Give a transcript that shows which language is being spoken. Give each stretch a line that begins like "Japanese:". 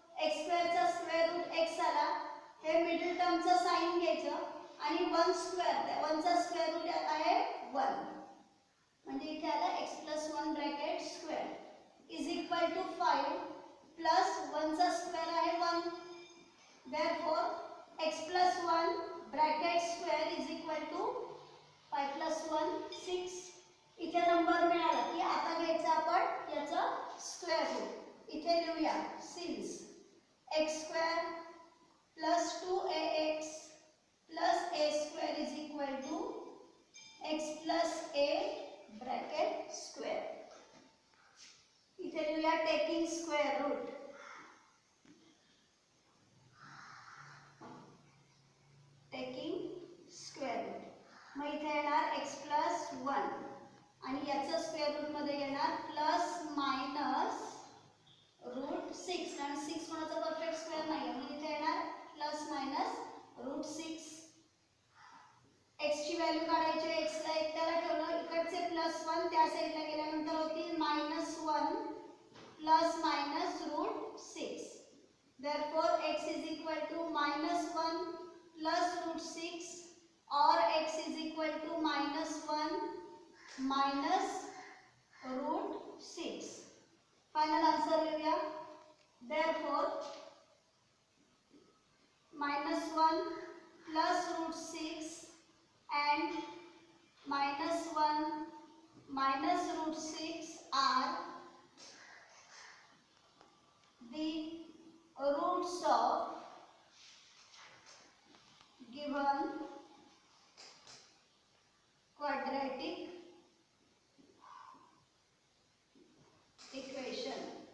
Marathi: x स्क्वेअरचा square route x आला हे middle टर्मचं sign घ्यायचं आणि 1 स्क्वेअर त्या 1 चा स्क्वेअर रूट आहे 1 म्हणजे इथे आला x + 1 bracket square is equal to 5 plus 1 चा स्क्वेअर आहे 1. Therefore x + 1 bracket square is equal to 5 + 1 6. इथे नंबर मिळाला की आता घ्यायचं आपण याचा स्क्वेअर रूट. इथे लिहूया since x square plus 2ax plus a square is equal to x plus a bracket square. इथे लिहूया taking square route. Taking square route मग इथे येणार x प्लस 1 आणि याचं स्क्वेअर रूट मध्ये येणार प्लस मायनस रूट 6 कारण 6 कोणाचा परफेक्ट स्क्वेअर नाही म्हणून इथे येणार प्लस मायनस रूट 6. x ची व्हॅल्यू काढायची x ला एकट्याला ठेवलं इकडचे प्लस 1 त्या साइडला गेल्यानंतर होतील minus 1 plus minus route 6. Therefore x is equal to minus 1 plus route 6 और x is equal to minus 1 minus route 6. Final answer लिहूया.
English: Therefore minus 1 plus root 6 and minus 1 minus root 6 are the roots of given quadratic equation.